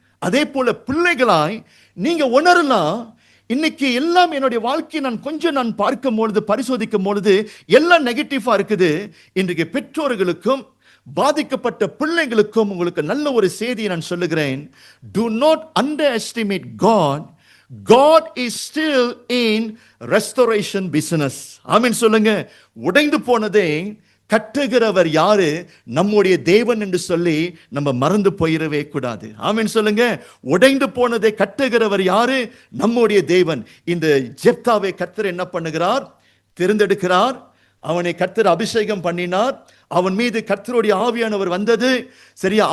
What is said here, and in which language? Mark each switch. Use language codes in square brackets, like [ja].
[ta] அதே போல பிள்ளைகளாய் நீங்க உணரலாம், இன்னைக்கு எல்லாம் என்னுடைய வாழ்க்கையை நான் பார்க்கும் பொழுது, பரிசோதிக்கும் பொழுது எல்லாம் நெகட்டிவா இருக்குது. இன்றைக்கு பெற்றோர்களுக்கும் பாதிக்கப்பட்ட பிள்ளைகளுக்கும் உங்களுக்கு நல்ல ஒரு செய்தியை நான் சொல்லுகிறேன். [en] Do not underestimate God. God is still in restoration business. [ta] ஆமென் சொல்லுங்க. உடைந்து போனதை கட்டுகிறவர் யாரு? நம்முடைய தேவன் என்று சொல்லி நம்ம மறந்து போயிடவே கூடாது. ஆமென் சொல்லுங்க. உடைந்து போனதை கட்டுகிறவர் யாரு? நம்முடைய தேவன். இந்த ஜெப்தாவை கர்த்தர் என்ன பண்ணுகிறார்? தெரிந்தெடுக்கிறார். அவனை கர்த்தர் அபிஷேகம் பண்ணினார். அவன் மீது கர்த்தருடைய ஆவியானவர் வந்தது. சரியா?